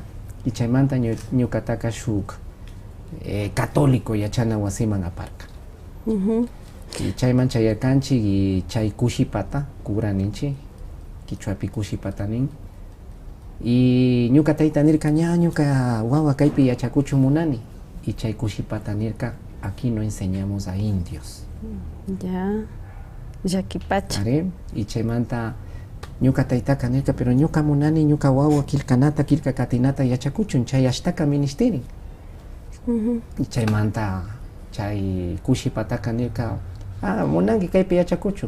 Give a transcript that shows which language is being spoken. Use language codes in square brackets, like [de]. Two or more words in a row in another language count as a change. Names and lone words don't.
[qu] Y chaymanta ñukataka shuk católico yachana wasiman aparka. Y chayman chayarkanchik y chay kushipata kuraninchik, kichwapi kushipata nin. Y ñuka tayta nirka ñuka wawa kaypi yachakuchumunani. Y chay kushipata nirka, [es] aquí no enseñamos a indios. Ya, [qu] yakipacha. Y chaymanta ñuka taytaka nirka, pero ñuka munani ñuka wawa kilkanata, kilka katinata yachakuchun, chay ashtaka ministerin. Y chaymanta chay kushipataka nirka, munanki kaypi yachakuchun.